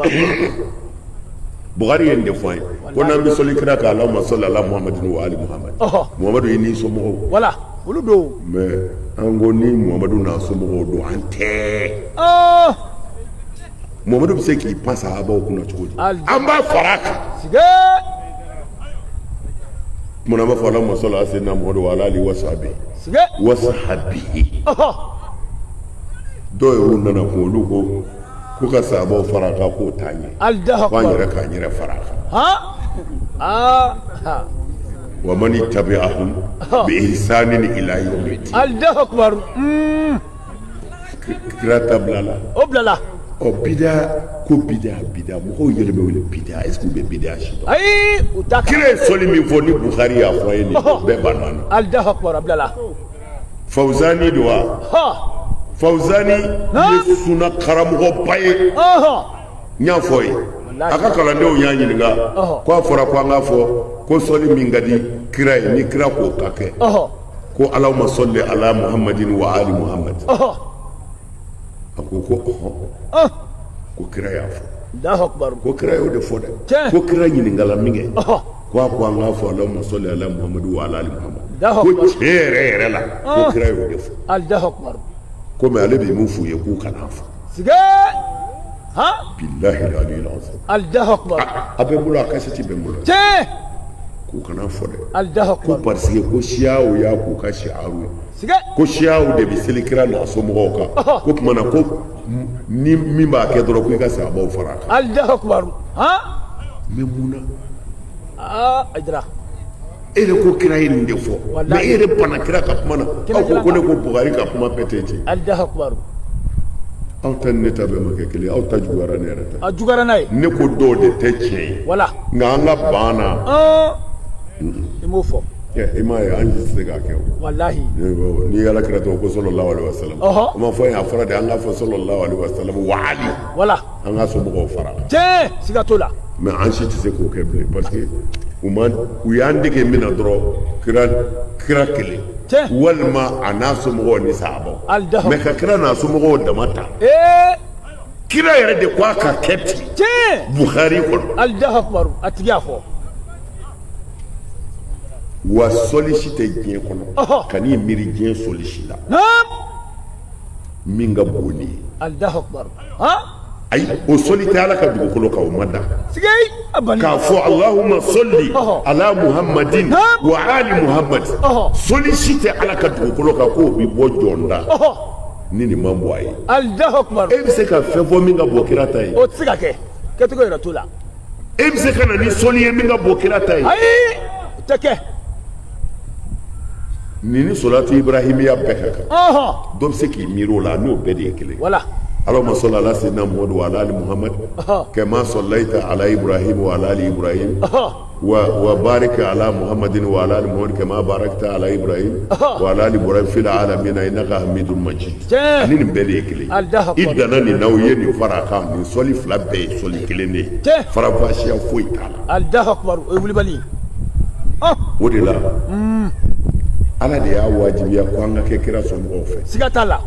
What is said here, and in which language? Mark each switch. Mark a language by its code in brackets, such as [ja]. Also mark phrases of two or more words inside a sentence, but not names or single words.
[bm] Bukhari ye nin de fɔ an ye ko n'an bɛ sɔli kira kan [ar] اللهم صل على محمد وآل محمد [bm] Muhammadu ye n'i somɔgɔw wala olu don mais an ko ni Muhammadu n'a somɔgɔw don an tɛ Muhammadu bɛ se k'i pan sahabaw kunna cogo di an b'a fara a kan mun b'a fɔ [ar] اللهم صل على سيدنا محمد وعلى آله وصحبه وصحابته [bm] dɔw y'u nana kun olu ko ka sahabaw fara a kan k'o t'an ye k'an yɛrɛ k'an yɛrɛ fara a kan [ar] ومن تبعهم بإحسان إلى يوم الدين الله أكبر [bm] kira ta bilala o bilala bida ko bida mɔgɔw yɛlɛmɛ wele bida [fr] est-ce que [bm] u bɛ bida si dɔn ayi u ta kira ye sɔli min fɔ ni Bukhari y'a fɔ a ye nin bɛɛ banna na [ar] الله أكبر [bm] a bilala Fawzani don wa Fawzani ye suna karamɔgɔba ye n y'a fɔ ye a ka kalandenw y'a ɲininka ko a fɔra ko an k'a fɔ ko sɔli min ka di kira ye ni kira k'o ka kɛ ko [ar] اللهم صل على محمد وآل محمد [bm] a ko ko kira y'a fɔ ko kira y'o de fɔ dɛ ko kira ɲininkala min kɛ ko a ko an k'a fɔ [ar] اللهم صل على محمد وعلى آل محمد [bm] ko tiɲɛ yɛrɛ la ko kira y'o de fɔ komi ale bɛ mun f'u ye k'u kana fɔ [ar] بالله العلي العظيم الله أكبر [bm] a bɛ n bolo a kasɛti bɛ n bolo k'u kana fɔ dɛ ko [fr] parce que [bm] ko siyaw y'a k'u ka siyaru ye ko siyaw de bɛ seli kira n'a somɔgɔw kan ko tuma na ko ni min b'a kɛ dɔrɔn ko i ka sahabaw fara a kan [ar] الله أكبر [bm] mais mun na ajira e de ko kira ye nin de fɔ mais e yɛrɛ banna kira ka kuma na aw ko ne ko Bukhari ka kuma bɛɛ tɛ ten [ar] الله أكبر [bm] aw ta ni ne ta bɛɛ ma kɛ kelen aw ta juguyara ne yɛrɛ ta a juguyara n'a ye ne ko dɔw de tɛ tiɲɛ ye wala nka an ka ban na i m'o fɔ i m'a ye an tɛ se k'a kɛ o walahi ni ala kira tɔgɔ ko [ar] صلى الله عليه وسلم [bm] o ma fɔ a fɔra de an k'a fɔ [ar] صلى الله عليه وسلم وآل [bm] wala an ka somɔgɔw fara tiɲɛ siga t'o la mais an si tɛ se k'o kɛ bilen [fr] parce que [bm] u y'an dege min na dɔrɔn kira kelen walima a n'a somɔgɔw ni sahabaw mais ka kira n'a somɔgɔw dama ta kira yɛrɛ de ko a ka kɛ ten Bukhari kɔnɔ [ar] الله أكبر [bm] a tigi y'a fɔ wa sɔli si tɛ diɲɛ kɔnɔ ka n'i miiri diɲɛ sɔli si la min ka bon ni ye [ar] الله أكبر [bm] ayi o sɔli tɛ ala ka dugukolo kan o ma da k'a fɔ [ar] اللهم صل على محمد وآل محمد [bm] sɔli si tɛ ala ka dugukolo kan k'o bi bɔ jɔnda ni nin ma bɔ a ye [ar] الله أكبر [bm] e bɛ se ka fɛn fɔ min ka bɔ kira ta ye o tɛ se ka kɛ kɛcogo yɛrɛ t'o la e bɛ se ka na ni sɔli ye min ka bɔ kira ta ye ayi o tɛ kɛ nin ni [ar] الصلاة الإبراهيمية [bm] bɛɛ ka kan dɔ bɛ se k'i miiri o la n'o bɛɛ de ye kelen wala [ar] اللهم صل على سيدنا محمد وعلى آل محمد كما صليت على إبراهيم وعلى آل إبراهيم وبارك على محمد وعلى آل محمد كما باركت على إبراهيم وعلى آل إبراهيم في العالمين إنك حميد مجيد [bm] ani nin bɛɛ de ye kelen i danna nin na o ye nin fara kan nin sɔli fila bɛɛ ye sɔli kelen de ye farafasiya foyi t'a la [ar] الله أكبر [bm] o ye wulibali o de la ala de y'a wajibiya ko an ka kɛ kira somɔgɔw fɛ siga t'a la